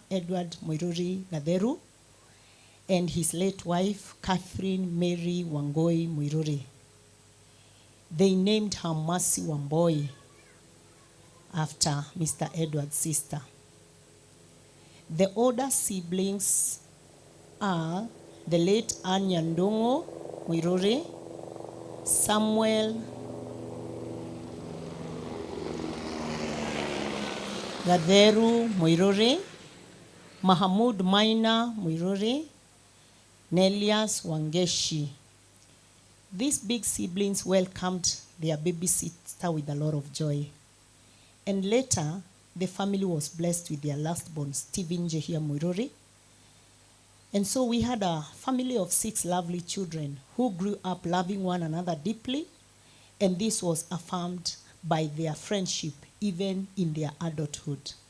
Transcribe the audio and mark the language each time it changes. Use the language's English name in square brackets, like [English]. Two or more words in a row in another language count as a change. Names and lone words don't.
[English] Edward Moiruri Gatheru and his late wife, Catherine Mary Wangoi Moiruri. They named her Mercy Wamboi after Mr. Edward's sister. The older siblings are the late Anya Ndongo Moiruri, Samuel Gatheru Moiruri, Mahamud Maina Moiruri, Nelias Wangeshi. These big siblings welcomed their baby sister with a lot of joy. And later, the family was blessed with their last born, Stephen Jehia Moiruri. And so we had a family of 6 lovely children who grew up loving one another deeply, and this was affirmed by their friendship even in their adulthood.